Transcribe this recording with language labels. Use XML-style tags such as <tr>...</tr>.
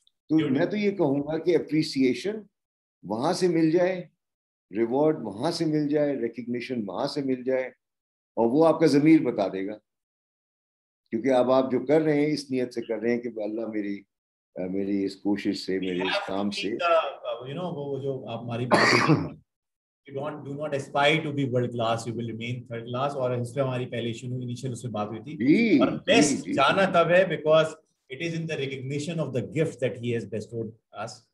<ur>تو میں تو یہ کہوں گا کہ اپریسیشن وہاں سے مل جائے, ریوارڈ وہاں سے مل جائے, ریکگنیشن وہاں سے مل جائے, اور وہ آپ کا ضمیر بتا دے گا. کیونکہ اب آپ جو کر رہے ہیں اس نیت سے کر رہے ہیں کہ اللہ میری اس کوشش سے, میرے اس کام سے, وہ جو آپ ہماری بات ہوئی,</ur> <en>do not aspire to be world class, you will remain third class.</en> <ur>اور اس پہ ہماری پہلے انیشیل اس پہ بات ہوئی تھی. اور بیسٹ جانا تب ہے</ur> <en>because it is in the recognition of the gift that he has bestowed us.</en>